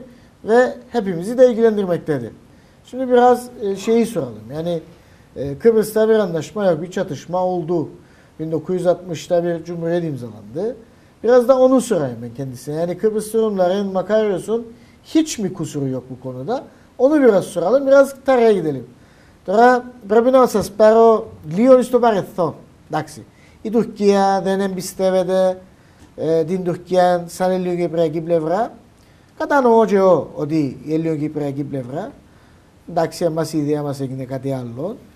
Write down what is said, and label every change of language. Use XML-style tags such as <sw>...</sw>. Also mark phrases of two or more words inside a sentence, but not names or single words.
<tr>Ve hepimizi de ilgilendirmektedir. Şimdi biraz şeyi soralım. Yani Kıbrıs'ta bir anlaşma yok, bir çatışma oldu. 1960'ta bir cumhuriyet imzalandı. Biraz da onu sorayım ben kendisine. Yani Kıbrıs Rumların, Makaryos'un hiç mi kusuru yok bu konuda? Onu biraz soralım. Biraz tarihe gidelim.</tr> <el>Τώρα πρέπει να σας πάρω λίγο στο παρελθόν. Εντάξει. Η Τουρκία δεν εμπιστεύεται την Τουρκία σαν ελληνοκυπριακή πλευρά. Κατανοώ και εγώ ότι η ελληνοκυπριακή πλευρά, εντάξει, εμάς η ιδέα μας έγινε κάτι άλλο.</el>